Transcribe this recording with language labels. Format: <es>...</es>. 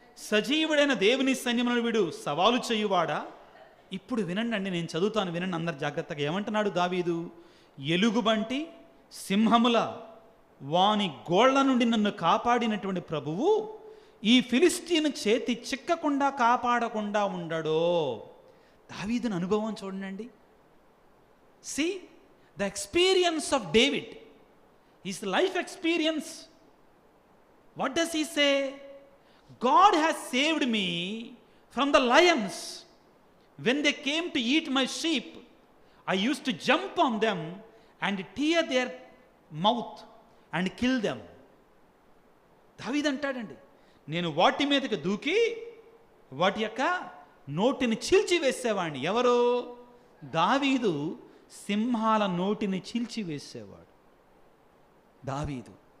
<te>సజీవుడైన దేవుని సైన్యములను వీడు సవాలు చేయువాడా? ఇప్పుడు వినండి అండి, నేను చదువుతాను, వినండి అందరు జాగ్రత్తగా. ఏమంటున్నాడు దావీదు? ఎలుగుబంటి సింహముల వాని గోళ్ల నుండి నన్ను కాపాడినటువంటి ప్రభువు ఈ ఫిలిస్తీన్ చేతి చిక్కకుండా కాపాడకుండా ఉండడో. దావీదుని అనుభవం చూడండి.</te> <en>See the experience of David, his life experience. What does he say? God has saved me from the lions. When they came to eat my sheep, I used to jump on them and tear their mouth and kill them.</en> <te>దావీదు అంటాడండి, నేను వాటి మీదకి దూకి వాటి యొక్క నోటిని చీల్చివేసేవాడిని. ఎవరు? దావీదు సింహాల నోటిని చీల్చివేసేవాడు. దావీదు.</te>